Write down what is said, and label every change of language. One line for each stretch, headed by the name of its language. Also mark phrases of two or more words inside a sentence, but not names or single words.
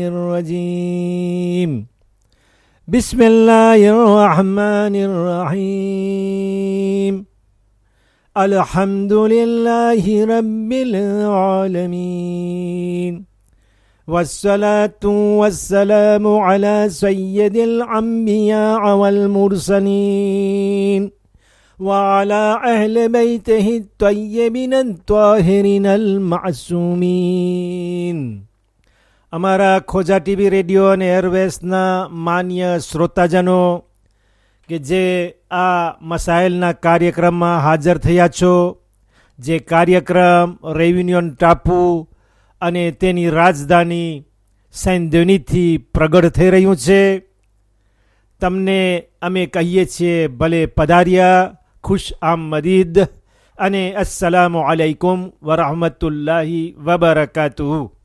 Arabic: الرجيم بسم الله الرحمن الرحيم الحمد لله رب العالمين والصلاة والسلام على سيد الأنبياء والمرسلين وعلى أهل بيته الطيبين الطاهرين المعصومين.
Gujarati: અમારા ખોજા ટીવી રેડિયો અને એરવેસના માન્ય શ્રોતાજનો કે જે આ મસાઇલના કાર્યક્રમમાં હાજર થયા છો, જે કાર્યક્રમ રેયુનિયન ટાપુ અને તેની રાજધાની સેન્ટ ડેનિસથી પ્રગટ થઈ રહ્યું છે, તમને અમે કહીએ છીએ ભલે પધાર્યા,
Urdu: خوش آمدید
Gujarati: અને
Arabic: السلام عليكم ورحمة الله وبركاته.